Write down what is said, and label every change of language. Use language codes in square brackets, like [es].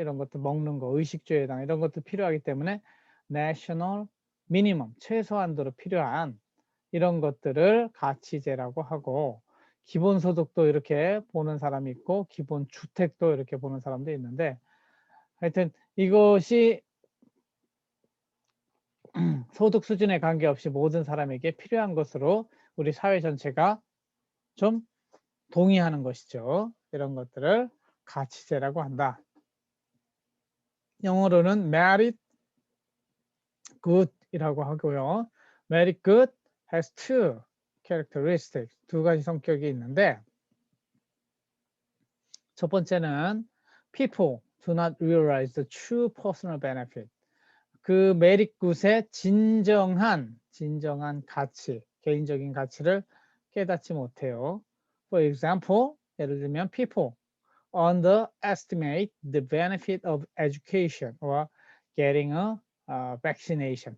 [ko] 이런 것들 먹는 거, 의식주에당 이런 것도 필요하기 때문에 national minimum 최소한도로 필요한 이런 것들을 가치제라고 하고 기본소득도 이렇게 보는 사람이 있고 기본주택도 이렇게 보는 사람도 있는데 하여튼 이것이 소득 수준에 관계없이 모든 사람에게 필요한 것으로 우리 사회 전체가 좀 동의하는 것이죠. 이런 것들을 가치제라고 한다. 영어로는 merit good이라고 하고요. [en] merit good has two characteristics, [ko] 두 가지 성격이 있는데 첫 번째는 [en] people do not realize the true personal benefit. [ko] 그 merit good의 진정한 가치, 개인적인 가치를 깨닫지 못해요. [en] For example, [ko] 예를 들면 [en] people underestimate the benefit of education or getting a vaccination.